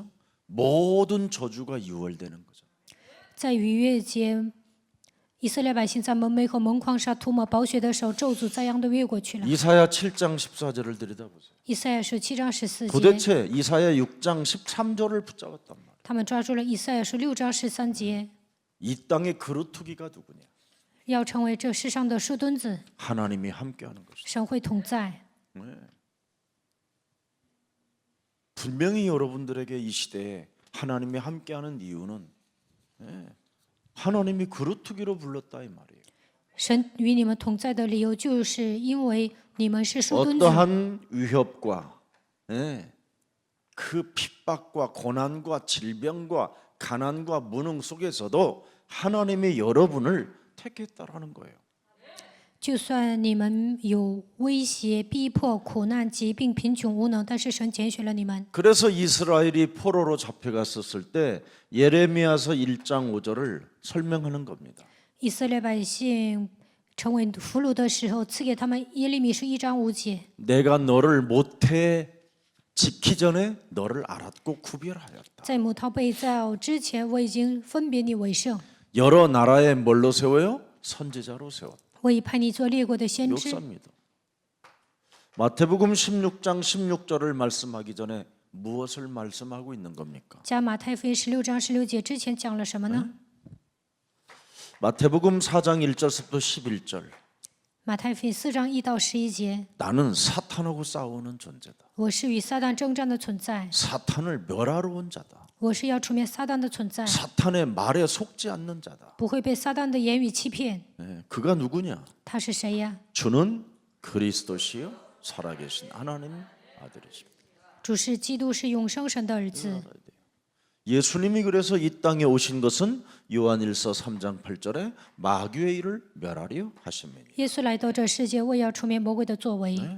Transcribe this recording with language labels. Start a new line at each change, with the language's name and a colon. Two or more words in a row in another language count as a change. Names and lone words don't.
Korean: 모든 저주가 유월되는 거죠.
Chinese: 在逾越节，以色列百姓在门楣和门框上涂抹宝血的时候，咒诅遭殃的越过去了。
Korean: 이사야 7장 14절을 들여다보세요.
Chinese: 以赛亚书7章14节，
Korean: 도대체 이사야 6장 13절을 붙잡았단 말이에요.
Chinese: 他们抓住了以赛亚书6章13节，
Korean: 이 땅의 그루터기가 누구냐?
Chinese: 要成为这世上的树墩子，
Korean: 하나님이 함께하는 것이죠.
Chinese: 神会同在。
Korean: 분명히 여러분들에게 이 시대에 하나님이 함께하는 이유는 하나님이 그루터기로 불렀다 이 말이에요.
Chinese: 神与你们同在的理由，就是因为你们是树墩子。
Korean: 어떠한 위협과 그 핍박과 고난과 질병과 가난과 무능 속에서도 하나님이 여러분을 택했다라는 거예요.
Chinese: 就算你们有威胁、逼迫、苦难、疾病、贫穷、无能，但是神拣选了你们。
Korean: 그래서 이스라엘이 포로로 잡혀갔었을 때 예레미야서 1장 5절을 설명하는 겁니다.
Chinese: 以色列百姓成为俘虏的时候，赐给他们耶利米书1章5节。
Korean: 내가 너를 모태 짓기 전에 너를 알았고 구별하였다.
Chinese: 在母胎被造之前，我已经分别你为圣，
Korean: 여러 나라에 뭘로 세워요? 선지자로 세웠다.
Chinese: 我已派你做列国的先知。
Korean: 역사입니다. 마태복음 16장 16절을 말씀하기 전에 무엇을 말씀하고 있는 겁니까?
Chinese: 加马太福音16章16节之前讲了什么呢？
Korean: 마태복음 4장 1절부터 11절.
Chinese: 马太福音4章1到11节，
Korean: 나는 사탄하고 싸우는 존재다.
Chinese: 我是与撒旦征战的存在，
Korean: 사탄을 멸하러 온 자다.
Chinese: 我是要除灭撒旦的存在，
Korean: 사탄의 말에 속지 않는 자다.
Chinese: 不会被撒旦的言语欺骗。
Korean: 그가 누구냐?
Chinese: 他是谁呀？
Korean: 주는 그리스도시요 살아계신 하나님 아들이십니다.
Chinese: 主是基督，是永生神的儿子。
Korean: 예수님이 그래서 이 땅에 오신 것은 요한일서 3장 8절에 마귀의 일을 멸하려 하심이니.
Chinese: 耶稣来到这世界，为要除灭魔鬼的作为。